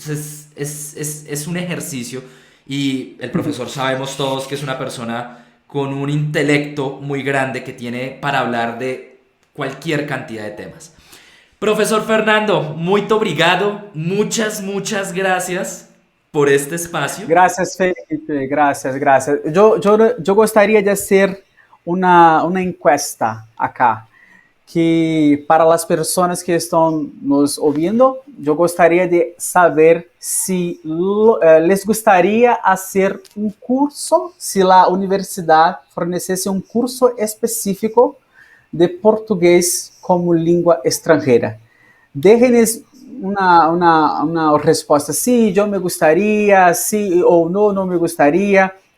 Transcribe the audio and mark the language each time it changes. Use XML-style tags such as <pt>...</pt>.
<es>Entonces, es un ejercicio. Y el profesor sabemos todos que es una persona con un intelecto muy grande que tiene para hablar de cualquier cantidad de temas. Profesor Fernando,</es> <pt>muito obrigado,</pt> <es>muchas gracias por este espacio. Gracias, Felipe, gracias.</es> <pt>Eu gostaria de fazer uma</pt> <es>encuesta acá,</es> <pt>que para as pessoas que estão nos ouvindo, eu gostaria de saber se</pt> <es>les</es> <pt>gostaria fazer curso, se a universidade fornecesse curso específico de portugués como língua estrangeira.</pt> <es>Déjenos una respuesta, sí, yo me gustaría, sí o no, no me gustaría.</es>